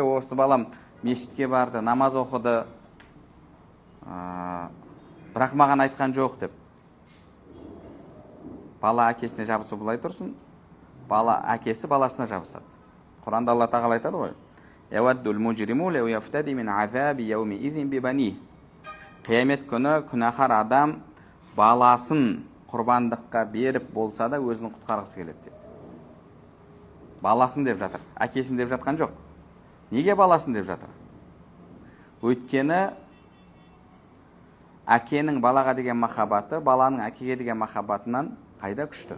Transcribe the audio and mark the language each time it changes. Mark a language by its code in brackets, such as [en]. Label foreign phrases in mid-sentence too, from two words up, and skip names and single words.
[kk] Осы балам мешітке барды, намаз оқыды, бірақ маған айтқан жоқ деп. Бала әкесіне жабысы былай тұрсын, әкесі баласына жабысады. Құранда Алла тағала айтады ғой. [ar] يود المجرم لو يفتدي من عذاب يومئذ ببنيه. [kk] Қиямет күні күнәһар адам баласын құрбандыққа беріп болса да өзінің құтқарғысы келеді деді. Баласын деп жатыр, әкесін деп жатқан жоқ. Неге баласын деп жатыр? Өйткені әкенің балаға деген махаббаты, баланың әкеге деген махаббатынан қайда күшті.